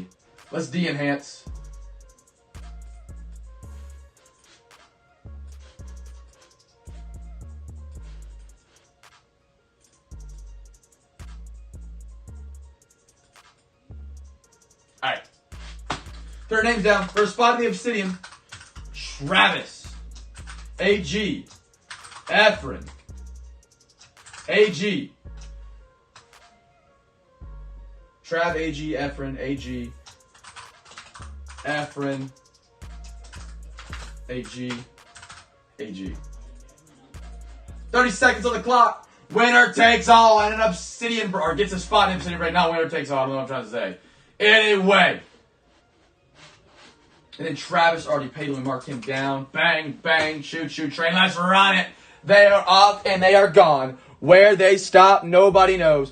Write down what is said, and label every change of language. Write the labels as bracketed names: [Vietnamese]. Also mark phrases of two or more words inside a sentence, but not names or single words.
[English] Let's de-enhance. All right. Third names down. First spot in the Obsidian. Travis. AG. Efren. AG. Trav, AG, Efren, AG, Efren, AG, AG. 30 seconds on the clock. Winner takes all and an Obsidian, or gets a spot in Obsidian break. Not winner takes all. I don't know what I'm trying to say. Anyway. And then Travis already paid. We mark him down. Bang, bang, shoot, shoot, train. Let's run it. They are off and they are gone. Where they stop, nobody knows.